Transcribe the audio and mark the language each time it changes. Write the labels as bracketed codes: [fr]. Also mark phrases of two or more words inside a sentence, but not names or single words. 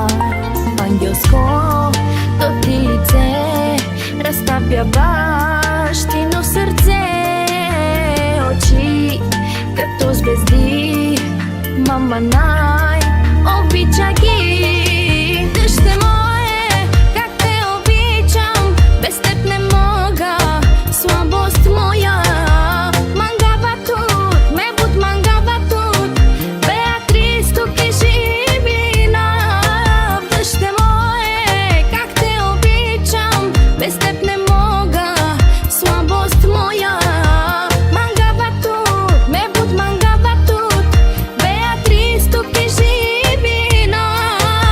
[bg] Ангелското ти лице разтапя бащино сърце. Очи като звезди, мама най-обича ги. Дъще мое, как те обичам, без теб не мога, слабост моя. [rom] Мангава тут, ме буд мангава тут, [bg] Беатрис тук е живина. Дъще мое, как те обичам, без теб не мога, слабост моя. [rom] Мангава тут, ме буд мангава тут, [bg] Беатрис тук е живина.